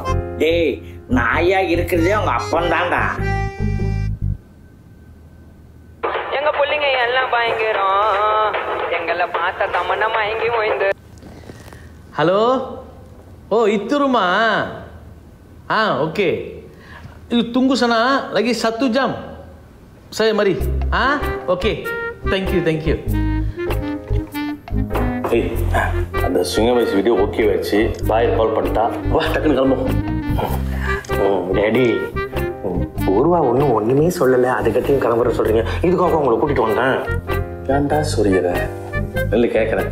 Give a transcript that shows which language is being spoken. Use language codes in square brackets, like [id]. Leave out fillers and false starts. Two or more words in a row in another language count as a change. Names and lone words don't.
[ta] டேய் நாயா இருக்கிறதே அவங்க அப்பன் தான்டா. எங்க பிள்ளைங்க எல்லாம் பயங்கரம். எங்களை பார்த்த தமன்னா மயங்கி போயிருந்து. ஹலோ, ஓ இத்துருமா? ஓகே. இது [ms] tunggu sana lagi 1 jam. Saya mari. Oke. [en] Thank you. [ta] ஏய், அந்த சிங்க வயசு வீடியோ ஓகே வச்சு பாய் கால் பண்ணிட்டா. வா டக்குன்னு கிளம்பும். டேடி, பூர்வா ஒண்ணுமே சொல்லல, அதுக்கத்தையும் கிளம்புற சொல்றீங்க. இதுக்காக உங்களை கூட்டிட்டு வந்தேன். ஏன்டா சொல்லிடுற? இல்லை கேட்கறேன்.